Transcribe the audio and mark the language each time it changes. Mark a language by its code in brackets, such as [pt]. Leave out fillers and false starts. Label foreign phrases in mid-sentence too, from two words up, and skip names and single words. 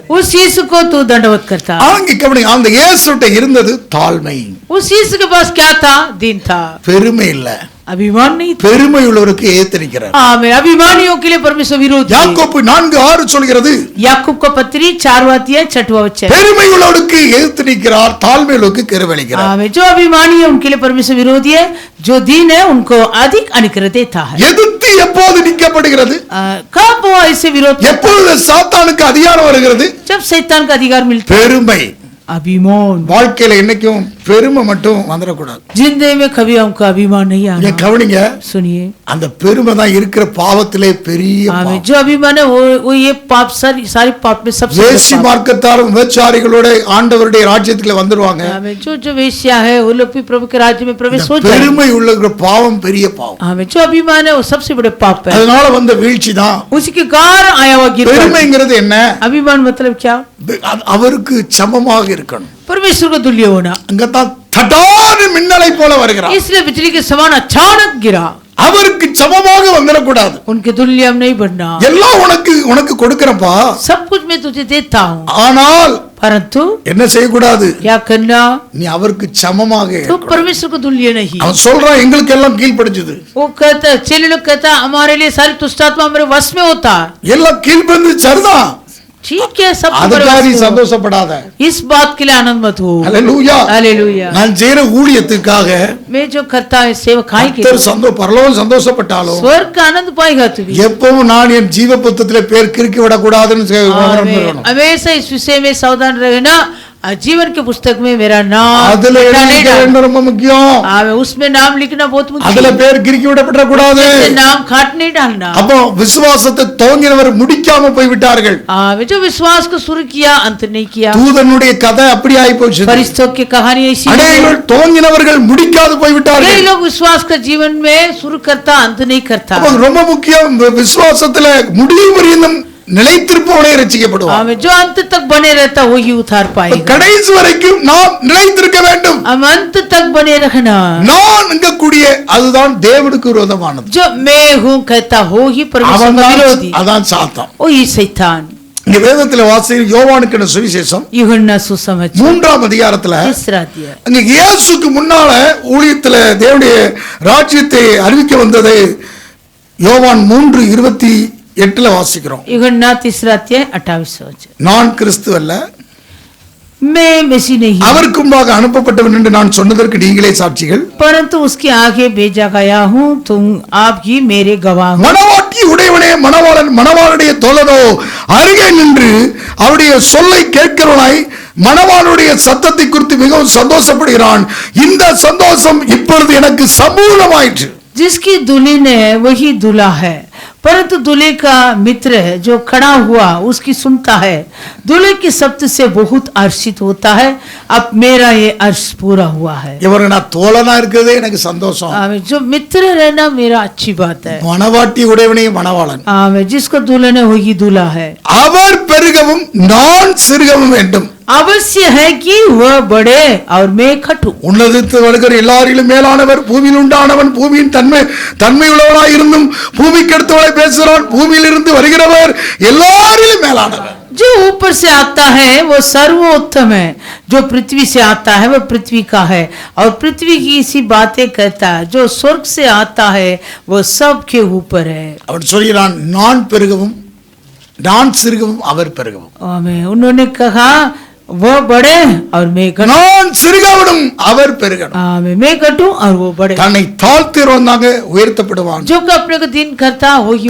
[hi] उस यीशु को तू दंडवत करता। [ta] ஆங்க கவனி, அந்த இயேசுட்ட இருந்தது தாழ்மை, [hi] उस यीशु के पास क्या था? दिन था, [ta] பெருமை இல்ல. [hi] अभिमान नहीं था। [ta] பெருமை உள்ளவருக்கு ஏத்திருக்கிறார். [hi] आमीन। अभिमानियों के लिए परमेश्वर विरोधी। [ta] யாக்கோப்பு 4:6 சொல்கிறது, [hi] याकूब का पत्री 4वां अध्याय 6वां वचन। [ta] பெருமை உள்ளவருக்கு எதிர்த்து நிற்கிறார், தாழ்மை உள்ளவருக்கு கிருபையளிக்கிறார். [hi] आमीन। जो अभिमानी है उनके लिए परमेश्वर विरोधी है, जो दीन है उनको अधिक अनुग्रह देता है। [ta] எதிர்த்து எப்போது நிற்கப்படுகிறது? [hi] कब वो ऐसे विरोध, [ta] எப்பொழுது சாத்தானுக்கு அதிகாரம் வருகிறது? [hi] जब शैतान का अधिकार मिलता है। [ta] பெருமை, [hi] अभिमान [ta] வாழ்க்கையில என்னைக்கும் பெருமை மட்டும் வந்துடக்கூடாது. [hi] जिंदगी में कभी हमको अभिमान नहीं आना. [ta] நீங்க கவனிங்க, [hi] सुनिए, [ta] அந்த பெருமை தான் இருக்கிற பாவத்திலே பெரிய [hi] हमें [ta] பாவம். [hi] जो अभिमान है वो ये पाप सारी पाप में सबसे बड़ा [ta] வேசி [hi] पाप. [ta] மார்க்கத்தாரும் விபச்சாரிகளோட ஆண்டவருடைய ராஜ்யத்துல வந்துருவாங்க. [hi] हमें जो वेश्या है वो लोग भी प्रभु के राज्य में प्रवेश हो जाएंगे. [ta] பெருமை உள்ள பாவம் பெரிய பாவம். [hi] हमें जो अभिमान है वो सबसे बड़े पाप है. [ta] அதனால வந்த வீழ்ச்சி தான். [hi] उसी के कारण आया हुआ गिरना. [ta] பெருமைங்கிறது என்ன? [hi] अभिमान मतलब क्या? [ta] அவருக்கு சமமாக இருக்கணும். [hi] परमेश्वर को तुल्य होना. [ta] அங்கதான் தடான மின்னலை போல வருகிறார். [hi] इसलिए बिजली के समान अचानक गिरा. [ta] அவருக்கு சமமாக வந்துடக்கூடாது. [hi] उनके तुल्य हम नहीं बनना. [ta] எல்லாம் உனக்கு கொடுக்கறப்பா, [hi] सब कुछ मैं तुझे देता हूँ, [ta] ஆனால் [hi] परंतु [ta] என்ன செய்யக்கூடாது? [hi] क्या करना? [ta] நீ அவருக்கு சமமாக [hi] तो परमेश्वर को तुल्य नहीं. [ta] அவன் சொல்றான், எங்களுக்கு எல்லாம் கீழ்ப்படிஞ்சது. [hi] वो कहता चेले लोग कहता हमारे लिए सारी दुष्टात्मा हमारे वश में होता. [ta] எல்லாம் கீழ்ப்படிந்து சரிதான். [hi] ठीक है, सब [ta] அதுக்காக நீ சந்தோஷப்படாத. [hi] इस बात के लिए आनंद मत हो. [ta] ஹல்லேலூயா. [hi] हालेलुया. [ta] நான் செய்யற ஊழியத்துக்காக [hi] मैं जो करता है सेवकाई के [ta] கர்த்தர் பரலோகம் சந்தோஷப்பட்டாலும் [hi] स्वर्ग का आनंद पाएगा तू भी. [ta] எப்பவும் நான் என் ஜீவ புத்தகத்திலே பேர் கிறுக்கி விடக்கூடாதுன்னு உணர்ந்துக்கணும். [hi] हमेशा इस विषय में सावधान रहना. जीवन के पुस्तक में मेरा नाम [ta] அதுல எழுத ரொம்ப முக்கியம். [hi] उसमें नाम लिखना बहुत मुख्य. [ta] அதுல பேர் கிறுக்கி விடப்பட கூடாது. [hi] नाम काट नहीं डालना. [ta] அப்போ விசுவாசத்தை துவங்கினவர் முடிக்காம போய் விட்டார்கள். [hi] जो विश्वास को शुरू किया अंत नहीं किया. [ta] தூதனுடைய கதை அப்படி ஆயி போச்சு. [hi] फरिश्तों की कहानी ऐसी है. [ta] அநேகர் துவங்கினவர்கள் முடிக்காது போய் விட்டார்கள். [hi] कई लोग विश्वास का जीवन में शुरू करता अंत नहीं करता. [ta] அப்போ ரொம்ப முக்கியம், விசுவாசத்துல முடிவு பரியந்தம் நிலைத்திருப்பவனே ரட்சிக்கப்படுவான். [hi] जो अंत तक बने रहता वही उतार पाएगा. [ta] கடைசி வரைக்கும் நாம் நிலைத்திருக்க வேண்டும். [hi] हम अंत तक बने रहना. [ta] நான் இங்க கூடிய அதுதான் தேவனுக்கு விரோதமானது. [hi] जो मैं हूँ कहता हो ही परमेश्वर का विरोधी. [ta] அதான் சாத்தான். [hi] वही शैतान. [ta] இங்க வேதத்துல வாசி யோவானுக்கு சுவிசேஷம் [hi] यूहन्ना सुसमाचार [ta] 3ஆம் அதிகாரத்துல [hi] तीसरा अध्याय. [ta] அங்க இயேசுக்கு முன்னால ஊழியத்துல தேவனுடைய ராஜ்யத்தை அறிவிக்க வந்தது யோவான் 3:28 வாசிக்கிறோம். [hi] यूहन्ना तीसरा अध्याय 28 वचन. [ta] நான் கிறிஸ்து அல்ல, [hi] मैं मसीह नहीं, [ta] அவருக்கு முன்பாக அனுப்பப்பட்டவன் என்று நான் சொன்னதற்கு நீங்களே சாட்சிகள். [hi] परंतु उसके आगे भेजा गया हूँ, तुम आप ही मेरे गवाह हो. [ta] மணவாட்டி உடையவனே மணவாளன் மணவாளுடைய தோழனோ அருகே நின்று அவருடைய சொல்லை கேட்கிறவனாய் மணவாளுடைய சத்தத்தை குறித்து மிகவும் சந்தோஷப்படுகிறான். இந்த சந்தோஷம் இப்பொழுது எனக்கு சம்பூர்ணமாயிற்று. [hi] जिसकी दुल्हन है वही दूल्हा है, परंतु दूल्हे का मित्र जो खड़ा हुआ उसकी सुनता है. दूल्हे की शब्द से बहुत हर्षित होता है. अब मेरा ये हर्ष पूरा हुआ है. [ta] இவருக்கு நான் தோழனா இருக்கிறதே எனக்கு சந்தோஷம். [hi] जो मित्र रहना मेरा अच्छी बात है. [ta] மணவாட்டி உடையவனே மணவாளன், [hi] जिसको दुल्हन है वही दूल्हा है. [ta] அவர் பெருகவும் நான் சிறுகவும் வேண்டும். [hi] अवश्य है कि वह बड़े और मैं घटूं. [ta] உன்னதத்து வருகிற எல்லாரிலும் மேலானவர், பூமியில் உண்டானவன், பூமியின் தன்மை உள்ளவராய் இருந்தும் பூமிக்கு அடுத்தவரை பேசுகிறான். பூமியில் இருந்து வருகிறவர் எல்லாரிலும் மேலானவர். [hi] जो ऊपर से आता है वो सर्वोत्तम है, जो पृथ्वी से आता है वो पृथ्वी का है और पृथ्वी की इसी बातें कहता है. जो स्वर्ग से आता है वो सबके ऊपर है. [ta] அவர் சொல்கிறான், நான் பெருகவும் நான் சிறுகவும் அவர் பெருகவும். [hi] आमीन. उन्होंने कहा वो बड़े और मैं घटूं. [ta] நான் சிறுகவனும் அவர் பெருகணும். [hi] आमीन. मैं घटूं और वो बड़े. [ta] தன்னை தாழ்த்துறவனாக உயர்த்தப்படுவான், [hi] जो कि अपने को दीन करता वो ही